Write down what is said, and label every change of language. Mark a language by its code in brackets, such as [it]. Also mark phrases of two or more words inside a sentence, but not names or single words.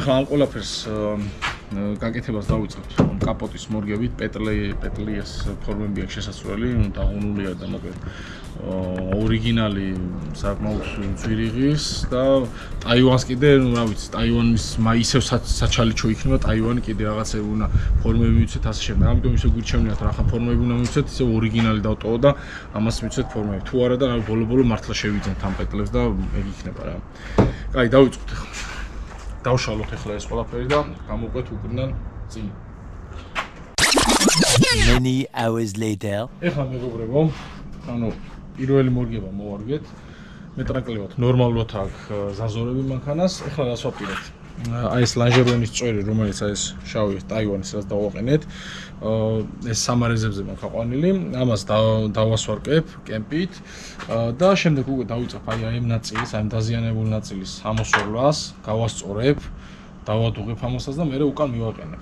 [ka] ეხლა ამ ყველაფერს გაკეთებას დავიწყებთ კაპოტის მორგებით, პეტლიას ფორმები აქვს შესასვლელი, დაღუნულია და მოკლედ ორიგინალი საკმაოდ ძვირიღის და ტაივანს კიდე, რა ვიცი, ტაივანის ისევ საჩალიჩო იქნება, ტაივანი კიდე რაღაცა უნდა ფორმები მივიცეთ ასე შემდეგ. ამიტომ ისე გვირჩევნიათ რა ხა ფორმები უნდა მივიცეთ, ისე ორიგინალი დავტოვო და ამას მივიცეთ ფორმები. თუ არა და ბოლო-ბოლო მართლა შევიძენთ ამ პეტლებს და ეგ იქნება რა. კაი, დავიწყოთ ახლა. დავშალოთ ახლა ეს ყველაფერი და გამოვყვეთ უკრიდან წინ. [en] Many hours later. [ka] ახლა მეგობრებო, ანუ პირველი მორგება მოვარგეთ. მეტრაკლებად ნორმალურად აქვს ზაზორები მანქანას. ახლა რას ვაპირებთ? აი ეს ლანჟერონის წვერი, რომელიც აი ეს შავი ტაივანის რაც დავაყენეთ. ეს სამარეზებზე მაქვს აყვანილი. ამას დავასვარკებ კემპით და შემდეგ უკვე დავიწყებ აი ამ ნაწილის, აი დაზიანებული ნაწილის ამოსვლას, გავასწორებ, დავადუღებ ამასაც და მერე უკან მივაყენებთ.